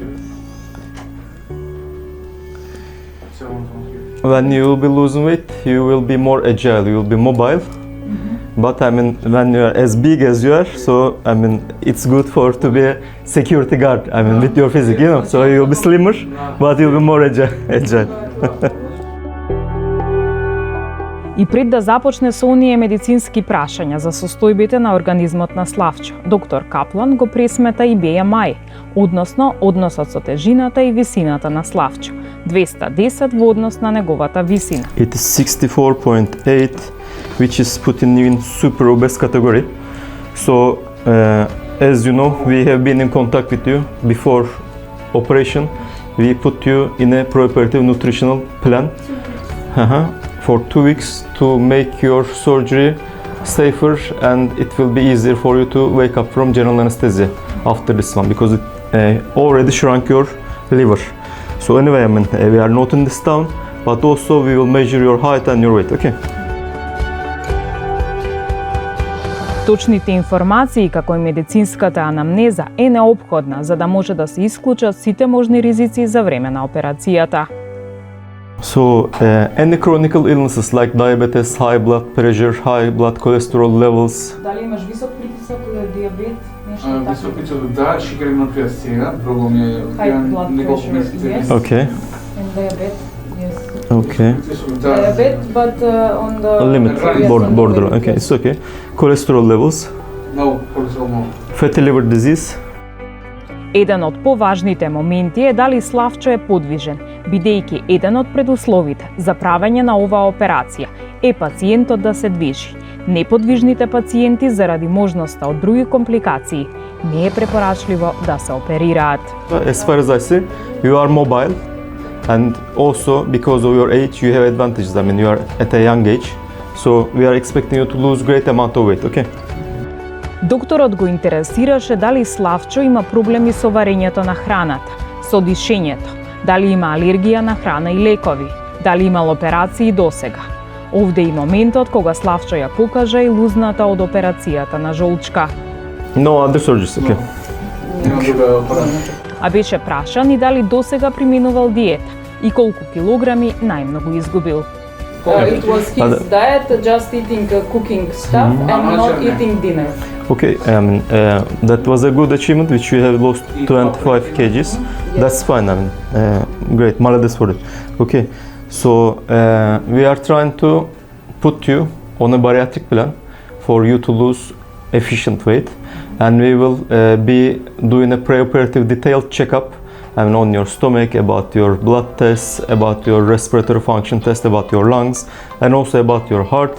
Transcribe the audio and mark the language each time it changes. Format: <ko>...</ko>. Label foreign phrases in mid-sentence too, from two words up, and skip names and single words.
<en>When you will be losing weight, you will be more agile, you will be mobile. But I mean, when you are as big as you are, so I mean, it's good for to be a security guard. I mean, with your physique, you know. So you will be slimmer, but you will be more agile.</en> <mk>И пред да започне со оние медицински прашања за состојбите на организмот на Славчо, доктор Каплан го пресмета и BMI, односно односот со тежината и висината на Славчо, 210 во однос на неговата висина.</mk> <en>It is 64.8, which is put in super obese category. So, as you know, we have been in contact with you before operation. We put you in a preoperative nutritional plan for 2 weeks to make your surgery safer, and it will be easier for you to wake up from general anesthesia after this one, because it already shrunk your liver. So anyway, we are noting this down, but also we will measure your height and your weight, okay?</en> <mk>Точните информации, како и медицинската анамнеза, е неопходна за да може да се исклучат сите можни ризици за време на операцијата.</mk> <en>So, any chronic illnesses like diabetes, high blood pressure, high blood cholesterol levels.</en> <mk>Дали имаш висок притисок или диабет, нешто Висок притисок, да, шикерна крв сега, друго ми е</mk> <en>High blood pressure, yes. Okay. And diabetes, yes. Okay. Diabetes, but on the Limit, border. Okay, it's okay. Cholesterol levels,</en> <mk>Много cholesterol, много.</mk> <en>fatty liver disease.</en> <mk>Еден од поважните моменти е дали Славчо е подвижен, бидејќи еден од предусловите за правење на оваа операција е пациентот да се движи. Неподвижните пациенти заради можноста од други компликации не е препорачливо да се оперираат.</mk> <en>As far as I see, you are mobile, and also because of your age, you have advantages. I mean, you are at a young age, so we are expecting you to lose great amount of weight, okay?</en> <mk>Докторот го интересираше дали Славчо има проблеми со варењето на храната, со дишењето, дали има алергија на храна и лекови, дали имал операции досега. Овде и моментот кога Славчо ја покажа и лузната од операцијата на жолчка.</mk> <en>No other surgeries, okay?</en> <mk>Нема друга операција. А беше прашан и дали досега применувал диета и колку килограми најмногу изгубил.</mk> <en>It was his diet, just eating cooking stuff and not eating dinner. Okay, that was a good achievement, which you have lost 25 kgs. That's fine, great, malades for it. Okay, so we are trying to put you on a bariatric plan for you to lose efficient weight, and we will be doing a preoperative detailed checkup on your stomach, about your blood tests, about your respiratory function test, about your lungs, and also about your heart.</en>